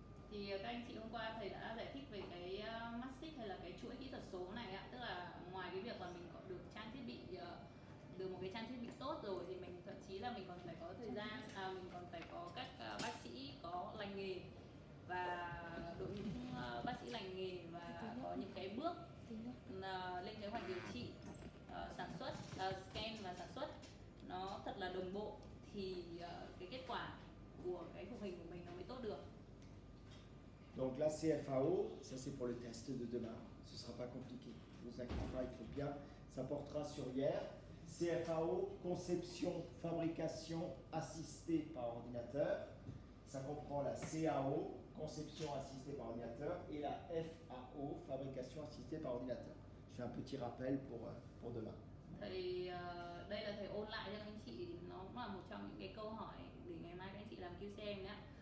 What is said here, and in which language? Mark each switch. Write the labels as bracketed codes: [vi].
[vi] Thì các anh chị hôm qua thầy đã giải thích về cái matrix hay là cái chuỗi kỹ thuật số này ạ, tức là ngoài cái việc mà mình có được trang thiết bị, được một cái trang thiết bị tốt rồi, thì mình thậm chí là mình còn phải có thời gian, mình còn phải có các bác sĩ có lành nghề và đội ngũ bác sĩ lành nghề, và có những cái bước lên kế hoạch điều trị, sản xuất, scan và sản xuất nó thật là đồng bộ, thì cái kết quả của cái phục hình của mình nó mới tốt được. [fr] Donc la CFAO, ça c'est pour le test de demain, ce ne sera pas compliqué, ne vous inquiétez pas, il faut bien, ça portera sur hier. CFAO, conception, fabrication assistée par ordinateur, ça comprend la CAO, conception assistée par ordinateur, et la FAO, fabrication assistée par ordinateur. Je fais un petit rappel pour demain. [vi] Thầy đây là thầy ôn lại cho các anh chị, nó cũng là một trong những cái câu hỏi để ngày mai các anh chị làm QCM nhé.